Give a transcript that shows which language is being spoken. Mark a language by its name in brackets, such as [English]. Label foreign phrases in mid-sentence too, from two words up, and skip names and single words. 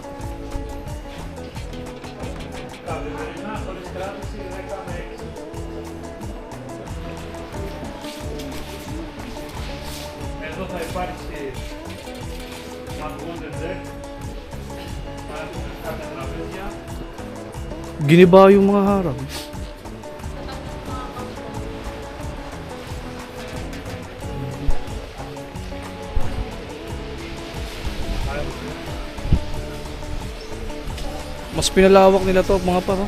[Greek] Καθημερινά χωρίς κράτηση 10 με 6. Εδώ θα υπάρξει [English] one golden deck. [Greek] Θα έχουμε κάποια τραπέζια. [Filipino] Giniba yung mga harap. Mas pinalawak nila to mga par.